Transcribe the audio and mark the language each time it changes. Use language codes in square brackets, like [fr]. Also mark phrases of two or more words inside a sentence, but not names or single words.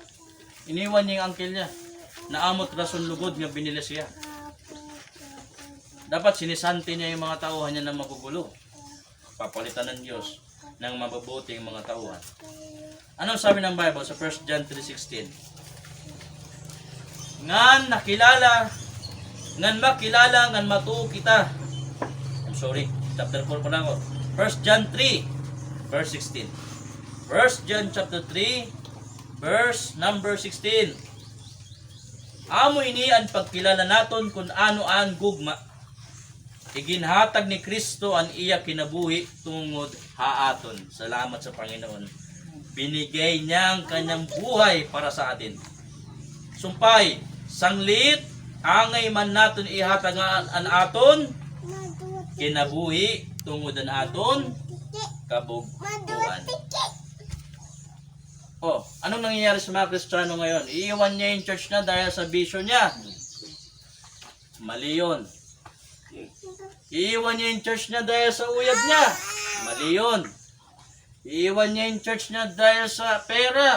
[tl] Iniwan niya yung angkel niya. [war] Naamot rason lugod nga binilis siya. [tl] Dapat sinisanti niya yung mga tauhan niya na magugulo. Papalitan ng Diyos ng mabubuting mga tauhan. Anong sabi ng Bible sa 1 John 3:16? [war] Ngan makilala, ngan matuo kita. [en] I'm sorry, [tl] chapter 4 pa lang ako. 1 John 3, verse 16. [en] 1 John chapter 3, verse number 16. [war] Amo ini ang pagkilala naton kung ano ang gugma. Iginhatag ni Kristo ang iya kinabuhi tungod haaton. [tl] Salamat sa Panginoon. Binigay niya ang kanyang buhay para sa atin. [war] Sumpay, sanglit, angay man naton ihatag ang aton, kinabuhi tungod ang aton, kabugtuan. [tl] Oh, anong nangyayari sa mga Kristiyano ngayon? Iiwan niya yung church na dahil sa bisyo niya. Mali yun. Iiwan niya yung church niya dahil sa uyab niya. Mali yun. Iiwan niya yung church niya dahil sa pera.